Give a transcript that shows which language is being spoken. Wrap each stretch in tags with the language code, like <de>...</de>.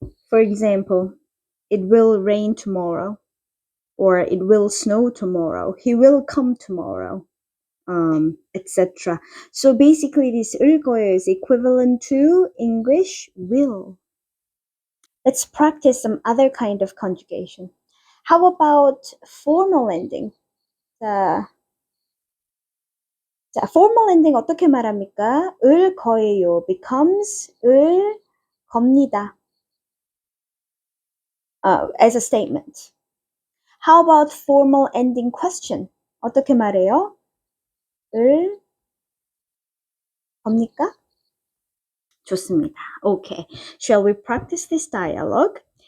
<en>For example, it will rain tomorrow, or it will snow tomorrow. He will come tomorrow. Etc. So basically, this</en> <ko>을 거예요</ko> <en>is equivalent to English will. Let's practice some other kind of conjugation. How about formal ending?</en> <ko>자,</ko> <en>formal ending</en> <ko>어떻게 말합니까? 을 거예요</ko> <en>becomes</en> <ko>을 겁니다.</ko> <en>As a statement. How about formal ending question?</en> <ko>어떻게 말해요? 을 겁니까? 좋습니다.</ko> <en>Okay. Shall we practice this dialogue?</en>